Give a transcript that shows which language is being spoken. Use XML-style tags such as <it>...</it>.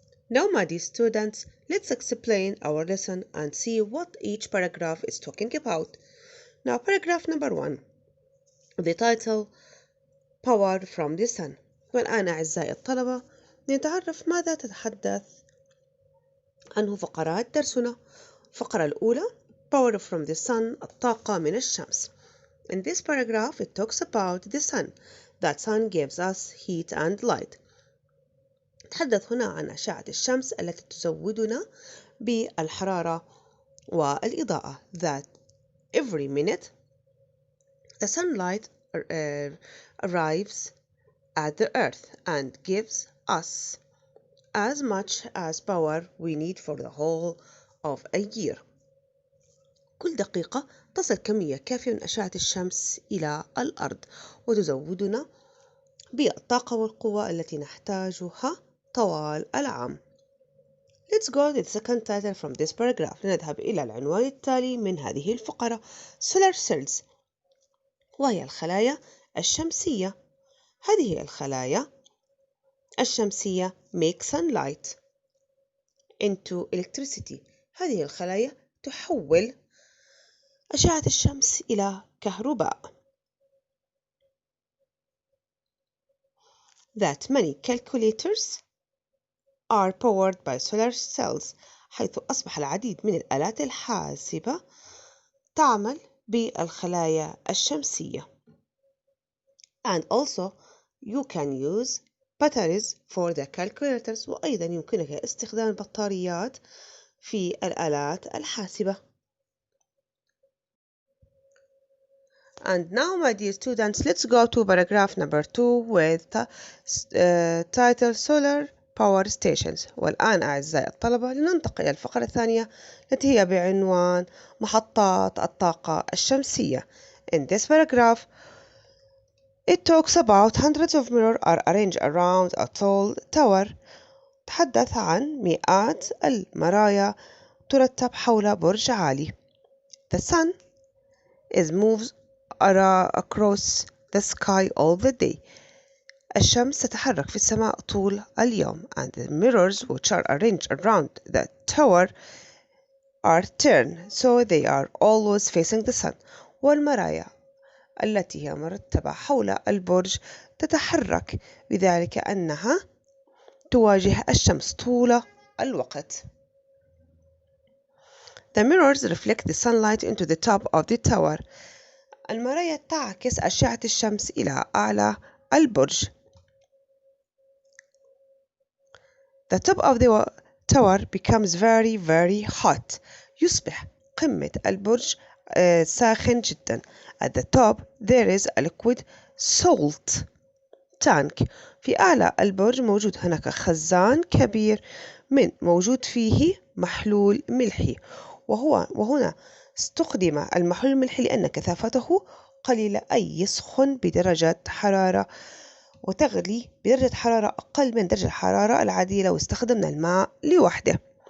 <en>Now, my dear students, let's explain our lesson and see what each paragraph is talking about. Now, paragraph number 1. The title, Power from the Sun.</en> <ar>والآن أعزائي الطلبة نتعرف ماذا تتحدث عنه فقرات درسنا. الفقرة الأولى Power from the Sun الطاقة من الشمس.</ar> <en>In this paragraph it talks about the sun. That sun gives us heat and light.</en> <ar>نتحدث هنا عن أشعة الشمس التي تزودنا بالحرارة والإضاءة.</ar> <en>That every minute the sunlight arrives at the earth and gives us as much as power we need for the whole of a year.</en> <ar>كل دقيقة تصل كمية كافية من أشعة الشمس إلى الأرض وتزودنا بالطاقة والقوة التي نحتاجها طوال العام.</ar> <en>Let's go to the second title from this paragraph.</en> <ar>نذهب إلى العنوان التالي من هذه الفقرة. Solar cells وهي الخلايا الشمسية. هذه الخلايا الشمسية</ar> <en>make sunlight into electricity.</en> <ar>هذه الخلايا تحول أشعة الشمس إلى كهرباء.</ar> <en>That many calculators are powered by solar cells.</en> <ar>حيث أصبح العديد من الآلات الحاسبة تعمل بالخلايا الشمسية.</ar> <en>And also you can use batteries for the calculators.</en> <ar>وأيضا يمكنك استخدام البطاريات في الآلات الحاسبة.</ar> <en>And now, my dear students, let's go to paragraph number 2 with title Solar power stations.</en> <ar>والآن أعزائي الطلبة لننتقل إلى الفقرة الثانية التي هي بعنوان محطات الطاقة الشمسية.</ar> <en>In this paragraph, it talks about hundreds of mirrors are arranged around a tall tower.</en> <ar>تحدث عن مئات المرايا ترتب حول برج عالي.</ar> <en>The sun is moves across the sky all the day.</en> <ar>الشمس تتحرك في السماء طول اليوم.</ar> <en>And the mirrors which are arranged around the tower are turned so they are always facing the sun.</en> <ar>والمرايا التي هي مرتبة حول البرج تتحرك بذلك أنها تواجه الشمس طول الوقت.</ar> <en>The mirrors reflect the sunlight into the top of the tower.</en> <ar>المرايا تعكس أشعة الشمس إلى أعلى البرج.</ar> <en>The top of the tower becomes very very hot.</en> <ar>يصبح قمة البرج ساخن جدا.</ar> <en>At the top there is a liquid salt tank.</en> <ar>في أعلى البرج موجود هناك خزان كبير موجود فيه محلول ملحي. وهنا استخدم المحلول الملحي لأن كثافته قليلة، أي يسخن بدرجة حرارة وتغلي بدرجة حرارة أقل من درجة الحرارة العادية لو استخدمنا الماء لوحده.</ar>